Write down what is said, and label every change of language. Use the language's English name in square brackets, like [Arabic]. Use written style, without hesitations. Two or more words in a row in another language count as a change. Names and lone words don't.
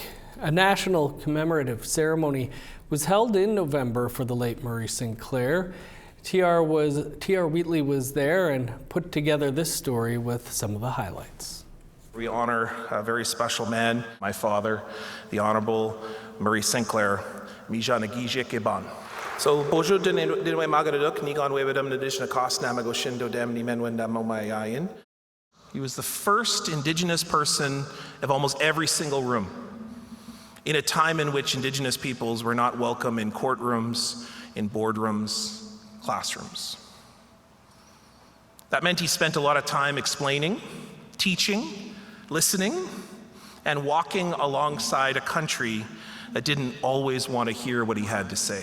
[English] A national commemorative ceremony was held in November for the late Murray Sinclair. T.R. Wheatley was there and put together this story with some of the highlights. We honor a very special man, my father, the Honorable Murray Sinclair, Mija Nagije Keban. [Ojibwa] So, Bojo Dinwe Magaduk, Niigaan Webedam Nadishna Kosnamago Shindo Dem Nimenwendam Momayayan. [English] He was the first Indigenous person of almost every single room in a time in which Indigenous peoples were not welcome in courtrooms, in boardrooms, classrooms. That meant he spent a lot of time explaining, teaching, listening, and walking alongside a country that didn't always want to hear what he had to say.